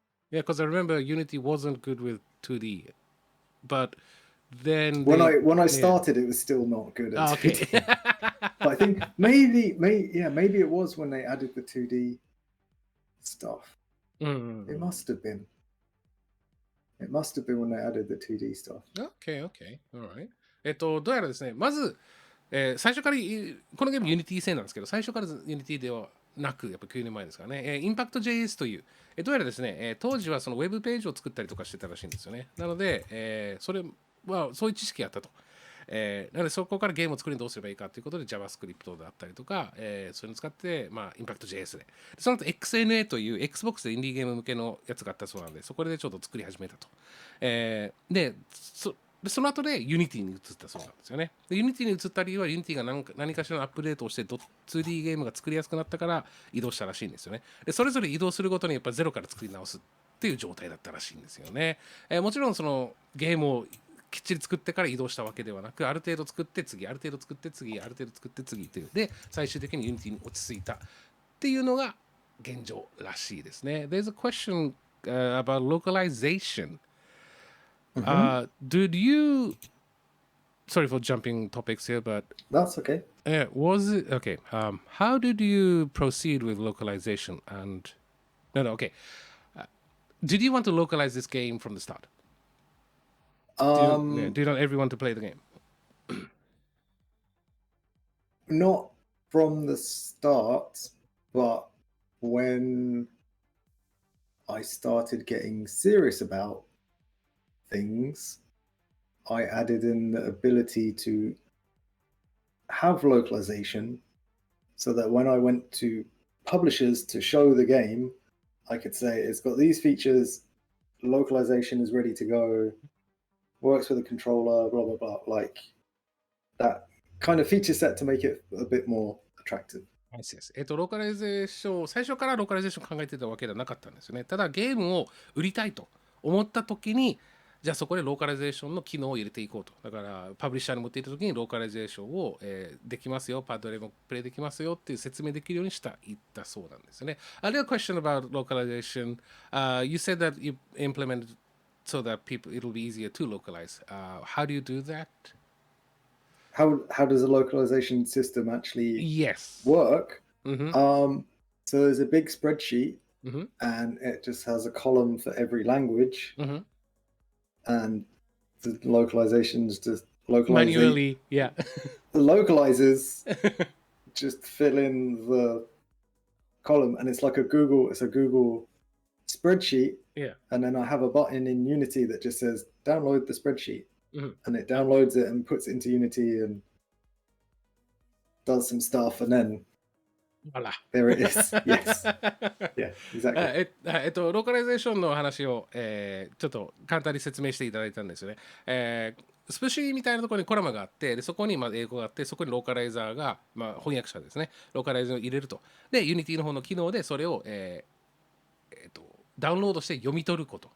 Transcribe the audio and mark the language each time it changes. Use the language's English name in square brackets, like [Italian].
[English] Yeah, because I remember Unity wasn't good with 2D, but then when I started, it was still not good at 2D. But I think maybe it was when they added the 2D stuff. It must have been. It must have been when they added the 2D stuff. Okay. Alright. [Japanese] どうやらですね、まず、最初からこのゲーム Unity 製なんですけど、最初から Unity ではなく、やっぱ9年前ですからね、Impact.js という、どうやらですね、当時はそのウェブページを作ったりとかしてたらしいんですよね。なので、それはそういう知識があったと。なのでそこからゲームを作るにどうすればいいかということで JavaScript だったりとか、そういうのを使って、Impact.js で。その後 XNA という Xbox でインディーゲーム向けのやつがあったそうなんで、そこでちょっと作り始めたと。で、その後で Unity に移ったそうなんですよね。で Unity に移った理由は Unity が何かしらのアップデートをして 2D ゲームが作りやすくなったから移動したらしいんですよね。でそれぞれ移動するごとにやっぱゼロから作り直すっていう状態だったらしいんですよね。もちろんそのゲームをきっちり作ってから移動したわけではなく、ある程度作って次、ある程度作って次、ある程度作って次というで最終的に Unity に落ち着いたっていうのが現状らしいですね。 [English] There's a question about localization. Did you? Sorry for jumping topics here, but that's okay. Was it okay? How did you proceed with localization? And okay. Did you want to localize this game from the start? Do you want everyone to play the game? Not from the start, but when I started getting serious about things, I added in the ability to have localization so that when I went to publishers to show the game, I could say it's got these features, localization is ready to go, works with a controller, blah blah blah, like that kind of feature set to make it a bit more attractive. [Japanese] ローカライゼーション、最初からローカライゼーション考えてたわけではなかったんですよね。ただゲームを売りたいと思った時に、じゃあそこでローカライゼーションの機能を入れていこうと。だからパブリッシャーに持っていった時にローカライゼーションを、できますよ、パッドでもプレイできますよっていう説明できるように言ったそうなんですよね。 [English] A little question about localization. You said that you implemented so that it'll be easier to localize. How do you do that? How does a localization system actually work? Mm-hmm. So there's a big spreadsheet, and it just has a column for every language, and the localizations just manually, yeah. The localizers just fill in the column, and it's like a Google spreadsheet. Yeah. And then I have a button in Unity that just says download the spreadsheet. And it downloads it and puts it into Unity and does some stuff, and then there it is. Yes. Yeah, exactly. [Japanese] ローカライゼーションの話を、ちょっと簡単に説明していただいたんですよね。スプシーみたいなところにコラムがあって、でそこに英語があって、そこにローカライザーが、翻訳者ですね、ローカライザーを入れると。で、Unity の方の機能でそれを、ダウンロードして読み取ること。